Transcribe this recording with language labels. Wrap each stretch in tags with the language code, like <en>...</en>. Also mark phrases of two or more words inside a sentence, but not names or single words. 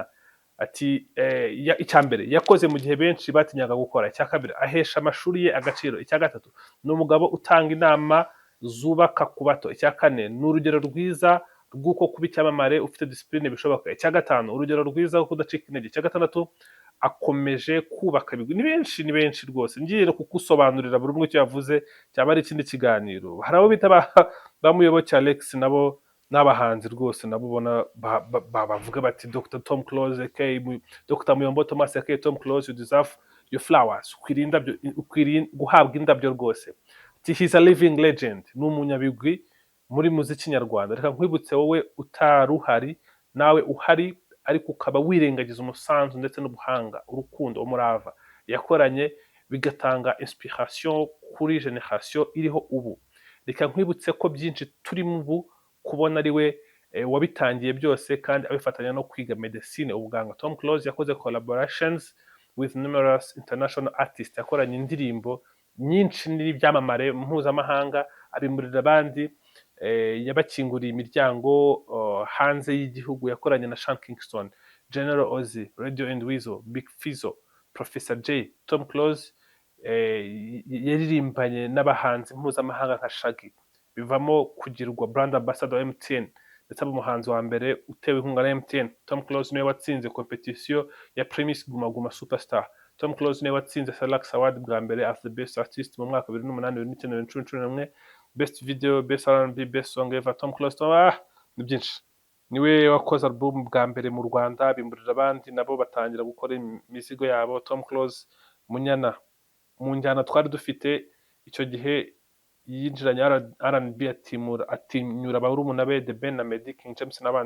<rw>Ati icya mbere yakoze mu gihe benshi batinyaga gukora, icya kabiri ahesha amashuri ye agaciro, icya gatatu ni umugabo utanga inama zubaka ku bato, icya kane ni urugero rwiza rw'uko kuba icyamamare ufite discipline bishoboka, icya gatanu urugero rwiza rwo kudacika intege, icya gatandatu akomeje kubaka ibigwi. Ni benshi rwose, ngiye kugusobanurira buri umwe icyo yavuze cyaba ari ikindi kiganiro. Hari abo bita bamuyoboke Alex, nabo n'abahanzi rwose, nabo ubona bavuga bati Dr.</rw> <en>Tom Close aka Dr. Muyombo Thomas aka Tom Close, you deserve your flowers,</en> <rw>ukwiriye guhabwa indabyo rwose.</rw> <en>He's a living legend,</en> <rw>ni umunyabigwi muri muziki nyarwanda. Reka nkwibutse wowe utaruhari, nawe uhari ariko ukaba wirengagiza umusanzu ndetse n'ubuhanga, urukundo, umurava yakoranye, bigatanga inspiration kuri generation iriho ubu. Reka nkwibutse ko byinshi turimo ubu kubona ari we wabitangiye byose kandi abifatanya no kwiga medicine, ubuganga.</rw> <en>Tom Close yakoze collaborations with numerous international artists,</en> <rw>yakoranye indirimbo nyinshi n'ibyamamare mpuzamahanga, abimurira abandi, yabakinguriye imiryango hanze y'igihugu. Yakoranye na Sean Kingston, General Ozzy, Radio and Weasel, Big Fizzo, Professor J. Tom Close yaririmbanye n'abahanzi mpuzamahanga nka Shaggy, bivamo kugirwa</rw> <en>brand ambassador</en> <rw>wa MTN ndetse aba umuhanzi wa mbere utewe inkunga na MTN. Tom Close niwe watsinze competition ya Primus Guma Guma Superstar. Tom Close niwe watsinze Salax Award bwa mbere</rw> <en>as the best artist</en> <rw>mu mwaka 2008, 2009, 2011,</rw> <en>best video, best R&B, best song ever.</en> <rw>Tom Close ni byinshi. niwe wakoze album bwa mbere mu Rwanda bimburira abandi nabo batangira gukora imizigo yabo. Tom Close Munyana mu njyana twari dufite icyo gihe yinjiranye R&B atinyura barumuna be The Ben na Meddy King James n'abandi.</rw>